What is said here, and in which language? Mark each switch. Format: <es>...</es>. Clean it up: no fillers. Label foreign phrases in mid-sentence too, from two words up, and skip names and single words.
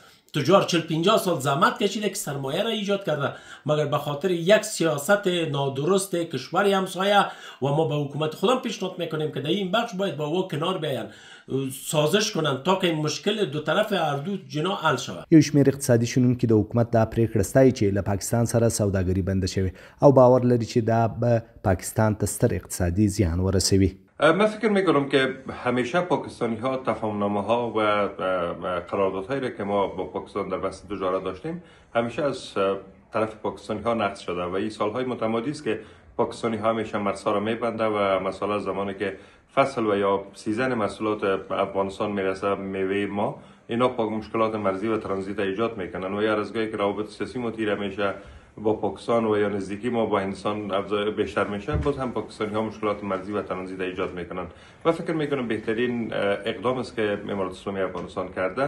<fa>تجار 40-50 سال زحمت کشیده که سرمایه را ایجاد کرده، مگر به خاطر یک سیاست نادرست کشوری همسایه و ما به حکومت خودم پیشنهاد میکنیم که در این بخش باید با او کنار بیاین، سازش کنن تا که این مشکل دو طرف هر دو جنا حل شود.</fa> <ps>یو شمېر اقتصادي شنونکي د حکومت دا پریکړه ستایي چې له پاکستان سره سوداګري بنده شوې او باور لري چې دا به پاکستان ته ستر اقتصادي زیان ورسوي.</ps> <fa>من فکر میکنم که همیشه پاکستانی ها تفاهمنامه ها و قراردادهایی را که ما با پاکستان در بحث تجارت داشتیم همیشه از طرف پاکستانی ها نقض شده و این سالهای متمادی است که پاکستانی ها همیشه مرزها را میبنده و مثلا زمانی که فصل و یا سیزن محصولات افغانستان میرسه میوه ما اینا مشکلات مرزی و ترانزیت ایجاد میکنن و یا روزگاری که روابط سیاسی ما تیره میشه با پاکستان و یا نزدیکی ما با هندوستان بیشتر میشه، باز هم پاکستانی ها مشکلات مرزی و ترانزیت ایجاد میکنن و فکر میکنم بهترین اقدام است که امارات اسلامی افغانستان کرده.</fa>